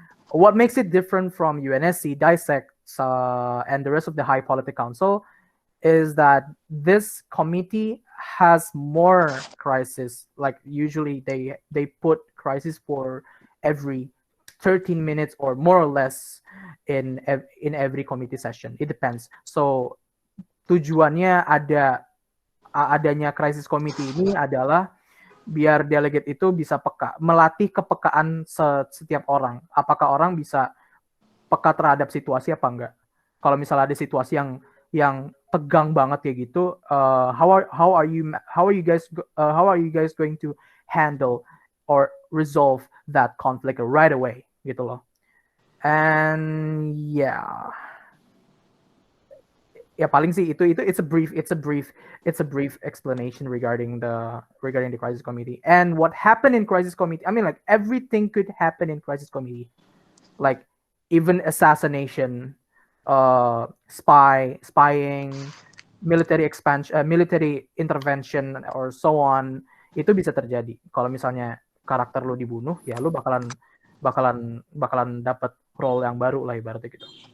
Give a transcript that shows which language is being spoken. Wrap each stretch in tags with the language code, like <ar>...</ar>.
<en>What makes it different from UNSC, DISEC, and the rest of the high politics council is that this committee has more crisis. Like usually they put crisis for every 13 minutes or more or less in every committee session. It depends.</en> <id>So tujuannya adanya crisis committee ini adalah biar delegate itu bisa melatih kepekaan setiap orang. Apakah orang bisa peka terhadap situasi apa enggak? Kalau misalnya ada situasi yang tegang banget kayak gitu,</id> <en>how are you guys going to handle or resolve that conflict right away</en> <id>gitu loh.</id> <en>And yeah.</en> <id>Ya paling sih itu</id> <en>it's a brief explanation regarding the crisis committee and what happened in crisis committee. I mean, like everything could happen in crisis committee, like even assassination, spying, military intervention or so on,</en> <id>itu bisa terjadi. Kalau misalnya karakter lu dibunuh, ya lu bakalan dapat role yang baru lah ibaratnya gitu.</id>